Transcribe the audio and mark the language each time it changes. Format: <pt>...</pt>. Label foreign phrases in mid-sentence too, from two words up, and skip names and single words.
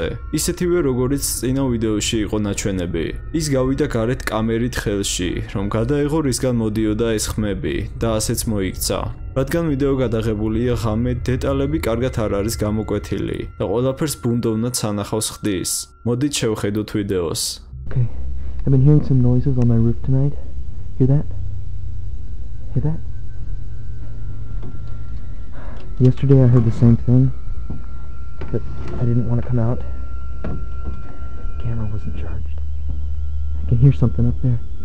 <ka>ისეთივე როგორც წინა ვიდეოში იყო ნაჩვენები. ის გავიდა გარეთ კამერით ხელში, რომ გადაეღო რისგან მოდიოდა ეს ხმები და ასეც მოიქცა. რადგან ვიდეო გადაღებულია ღამე, დეტალები კარგად არ არის გამოკვეთილი და ყველაფერს ბუნდოვნად სანახავს ხდის. მოდით შევხედოთ ვიდეოს.</ka> <en>Okay, I've been hearing some noises on my roof tonight. Hear that? Hear that? Yesterday I heard the same thing, but I didn't want to come out. The camera wasn't charged. I can hear something up there.</en>